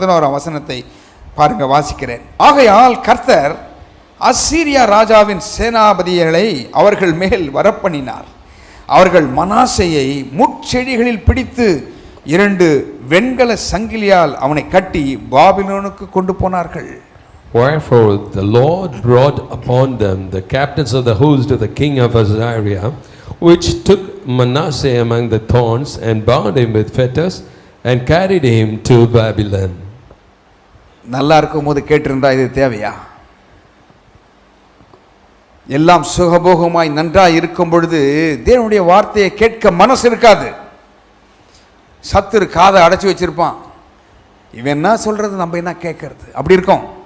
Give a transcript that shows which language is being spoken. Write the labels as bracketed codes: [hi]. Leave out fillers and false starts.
[ta] 11ஆம் வசனத்தை பாருங்க, வாசிக்கிறேன். ஆகையால் கர்த்தர் அசீரியா ராஜாவின் சேனாபதிகளை அவர்கள் மேல் வரப்பண்ணினார். அவர்கள் மனாசையை முட்செடிகளில் பிடித்து 2 வெண்கல சங்கிலியால் அவனை கட்டி பாபிலோனுக்கு கொண்டு போனார்கள். [en] Wherefore the Lord brought upon them the captains of the host of the king of Assyria, which took Manasseh among the thorns and bound him with fetters and carried him to Babylon. [ta] நல்லா இருக்கும் போது கேட்டிருந்தா இது தேவையா? எல்லாம் சுகபோகமாய் நன்றாய் இருக்கும் பொழுது தேவனுடைய வார்த்தையை கேட்க மனசு இருக்காது. சத்துரு காதை அடைச்சி வச்சிருப்பான், இவன் என்ன சொல்றது, நம்ம என்ன கேட்கறது, அப்படி இருக்கும்.